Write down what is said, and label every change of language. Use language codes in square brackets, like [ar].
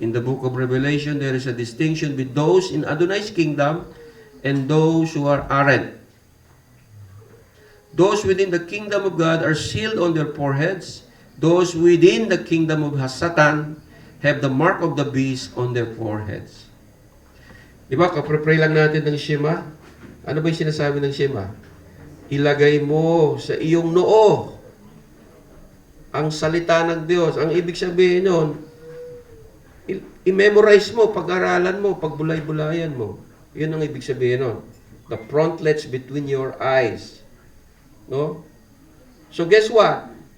[en] In the book of Revelation, there is a distinction between those in Adonai's kingdom and those who are aren't. Those within the kingdom of God are sealed on their foreheads. Those within the kingdom of Satan have the mark of the beast on their foreheads. [tl] Diba, kapre-pray lang natin ng Shema. Ano ba yung sinasabi ng Shema? Ilagay mo sa iyong noo ang salita ng Diyos. Ang ibig sabihin nun, i-memorize mo, pag-aralan mo, pagbulay-bulayan mo. Yun ang ibig sabihin nun. [en] The frontlets between your eyes. No? So guess what?